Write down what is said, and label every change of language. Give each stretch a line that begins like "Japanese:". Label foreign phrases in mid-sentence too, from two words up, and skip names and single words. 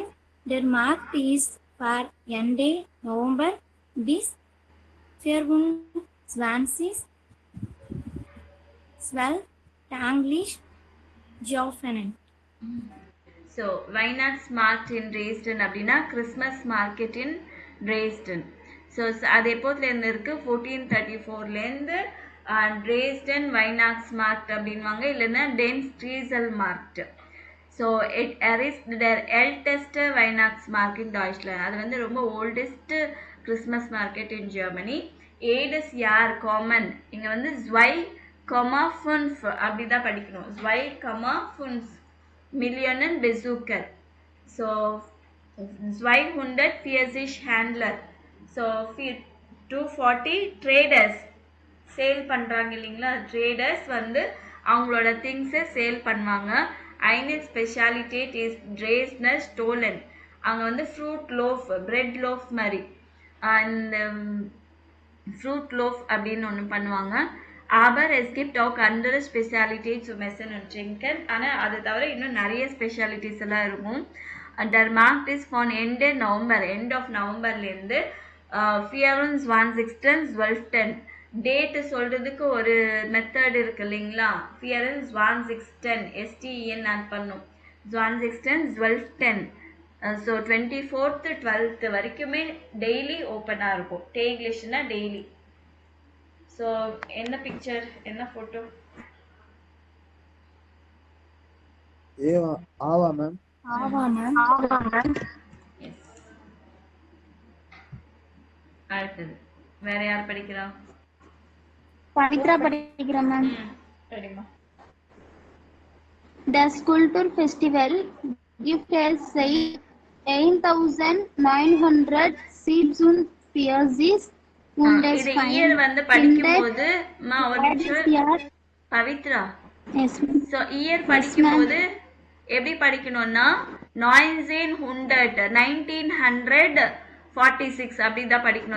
German: Der Markt ist von Ende November bis 24 12 täglich geöffnet.
Tamil: So,
German: Weihnachtsmarkt in Dresden
Tamil: அப்படின்னா
English: Christmas market in
Tamil: Dresden. ஸோ அது எப்போதுலேருந்து இருக்கு 1434லேருந்து Dresden Weihnachtsmarkt அப்படின்வாங்க, இல்லைன்னா
German: Den Strieselmarkt.
English: So it is
German: der älteste Weihnachtsmarkt in Deutschland.
Tamil: அது வந்து ரொம்ப
English: oldest Christmas market in Germany.
German: jedes Jahr
Tamil: காமன், இங்கே வந்து 2,5 அப்படி தான் படிக்கணும்.
German: 2,5 Millionen Besucher. So 240 Händler.
Tamil: So 240 traders சேல் பண்ணுறாங்க இல்லைங்களா. ட்ரேடர்ஸ் வந்து அவங்களோட திங்ஸை சேல் பண்ணுவாங்க.
German: Einige Spezialitäten ist Dresdner Stollen.
Tamil: அவங்க வந்து
English: fruit loaf, bread loaf
Tamil: மாதிரி அந்த
English: fruit loaf
Tamil: அப்படின்னு ஒன்று பண்ணுவாங்க.
German: Aber es gibt auch andere Spezialitäten zum Essen und Trinken.
Tamil: ஆனால் அது தவிர இன்னும் நிறைய ஸ்பெஷாலிட்டிஸ் எல்லாம் இருக்கும்.
German: Der Markt ist von Ende November,
English: end of Novemberலேருந்து 24/12.
Tamil: டேட்டு சொல்கிறதுக்கு ஒரு மெத்தட் இருக்கு இல்லைங்களா. 24/12 STEN ஆட் பண்ணும். 24/12. ஸோ 24th 12th வரைக்குமே டெய்லி ஓப்பனாக இருக்கும். டேக்லிஷ்னா டெய்லி. ஸோ என்ன பிக்சர், என்ன ஃபோட்டோ? ஆவா மேம். எஸ். அடுத்தது வேற யார் படிக்கிறா? பவித்ரா படிக்கிறேன் மேம். சரிம்மா.
English: The Sculpture Festival gift has 8,947
Tamil: இது இயர் வந்து படிக்கும்போது ஒரு நிமிஷம் பவித்ரா. ஸோ இயர் படிக்கும்போது எப்படி படிக்கணும்னா 1946 அப்படிதான் படிக்கணும்.